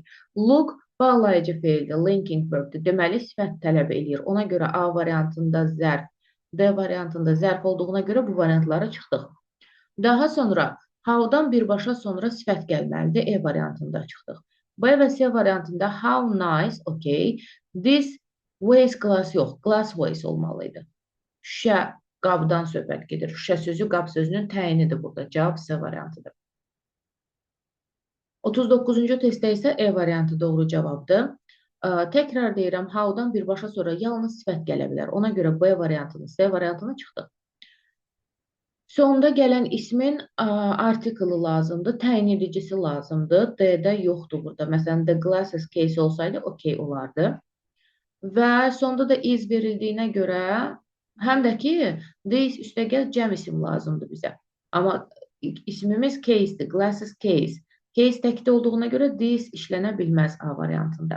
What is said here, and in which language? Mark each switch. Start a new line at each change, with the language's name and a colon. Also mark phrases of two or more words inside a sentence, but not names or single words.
Azerbaijani: Look bağlayıcı feildir,
English: linking verbdir.
Azerbaijani: Deməli, sifət tələb edir. Ona görə A variantında zərf, D variantında zərf olduğuna görə bu variantlara çıxdıq. Daha sonra how'dan birbaşa sonra sifət gəlməlidir. E variantında çıxdıq. B və C variantında
English: how nice, okay. This vase glass yox, glass vase
Azerbaijani: olmalı idi. Şüşə qabdan söhbət gedir. Şüşə sözü qab sözünün təyinidir burada. Cavab C variantıdır. 39-cu testdə isə E variantı doğru cavabdır. Təkrar deyirəm, how-dan birbaşa sonra yalnız sifət gələ bilər. Ona görə B variantını, C variantını çıxdıq. Sonda gələn ismin artiklı lazımdır, təyin edicisi lazımdır. D-də yoxdur burada. Məsələn,
English: the glasses case
Azerbaijani: olsaydı, okey olardı. Və sonda da is verildiyinə görə, həm də ki, this üstəgəl cəm isim lazımdır bizə. Amma ismimiz case'dir,
English: glasses case.
Azerbaijani: Case təkdə olduğuna görə this işlənə bilməz A variantında.